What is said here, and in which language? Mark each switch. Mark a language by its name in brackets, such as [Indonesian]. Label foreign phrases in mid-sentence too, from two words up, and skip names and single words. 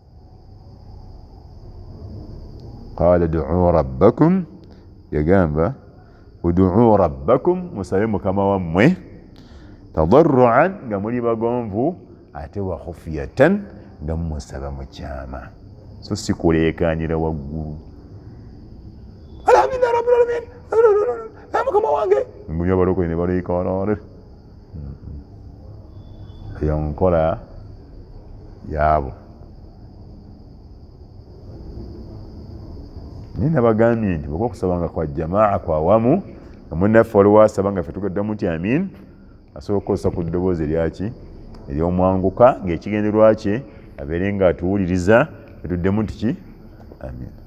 [Arabic] قال ادعوا ربكم, [Ganda] yagamba [Arabic] ادعوا ربكم, [Ganda] musabe mukama wammwe tadarruan nga muli bagonvu ate [Arabic] وخفية [Ganda] nga musaba mukyama, so si kuleekaanira waggulu. [Arabic] الحمد لله رب العالمين [Ganda] mukama wange ngunya baloko ne baleekaanira. Eyo nkola yaabo. Nina bagambye nti bw'oba okusabanga kwa jamaa kwa wamu nga munnaffe waliwo asaba nga ffe tugaddamu nti amin, asobola okukozesa ku ddoboozi eryaki ery'omwanguka ng'ekigenderwa kye abeere nga atuwuliriza etuddemu nti ki amin.